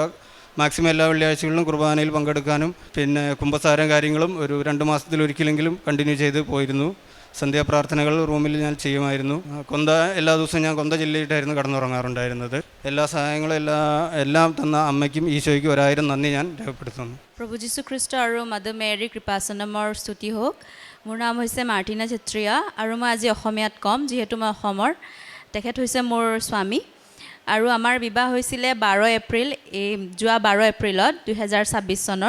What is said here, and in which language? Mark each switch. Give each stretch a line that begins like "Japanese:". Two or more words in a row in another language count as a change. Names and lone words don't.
Malayalam: മാക്സിമം എല്ലാ വെള്ളിയാഴ്ചകളിലും കുർബാനയിൽ പങ്കെടുക്കാനും പിന്നെ കുമ്പസാരം കാര്യങ്ങളും ഒരു 2 മാസത്തിലൊരിക്കലെങ്കിലും കണ്ടിന്യൂ ചെയ്ത് പോയിരുന്നു. സന്ധ്യാപ്രാർത്ഥനകൾ റൂമിൽ ഞാൻ ചെയ്യുമായിരുന്നു. എല്ലാ ദിവസവും ഞാൻ കൊന്ത ചൊല്ലിയിട്ടായിരുന്നു കടന്നുറങ്ങാറുണ്ടായിരുന്നത്. എല്ലാ സഹായങ്ങളും എല്ലാം തന്ന അമ്മയ്ക്കും ഈശോയ്ക്കും 1000 നന്ദി ഞാൻ രേഖപ്പെടുത്തുന്നു.
Assamese: প্ৰভু যীশু খ্ৰীষ্ট আৰু মাদাৰ মেৰী কৃপাসনমৰ স্তুতি হওক। মোৰ নাম হৈছে মাৰ্টিনা চেত্ৰীয়া আৰু মই আজি অসমীয়াত ক'ম যিহেতু মই অসমৰ। তেখেত হৈছে মোৰ স্বামী আৰু আমাৰ বিবাহ হৈছিলে 12 এপ্ৰিল যোৱা 12 এপ্ৰিলত 2026 চনৰ।